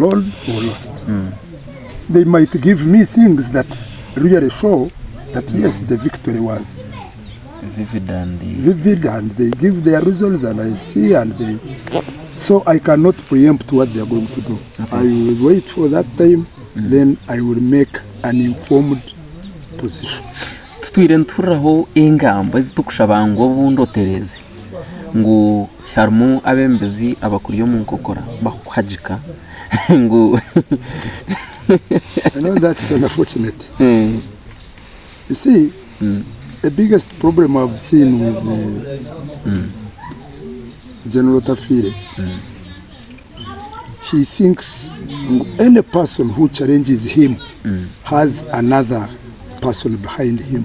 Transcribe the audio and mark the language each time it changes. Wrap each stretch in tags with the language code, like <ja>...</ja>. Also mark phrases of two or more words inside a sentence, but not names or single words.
<en>They might give me things that really show that yes, the victory was vivid and they give their reasons and I see and they... So I cannot preempt what they are going to do. Okay. I will wait for that time, then I will make an informed position.</en> <nyn>Tutwire nturaho ingamba zitukushaba ngo bundotereze ngo harmu abembezi abakuriyo mu nkokora bakwajika ngo</nyn> <en>I know that's unfortunate. You see, the biggest problem I've seen with General Tafire, she thinks any person who challenges him has another person behind him.</en>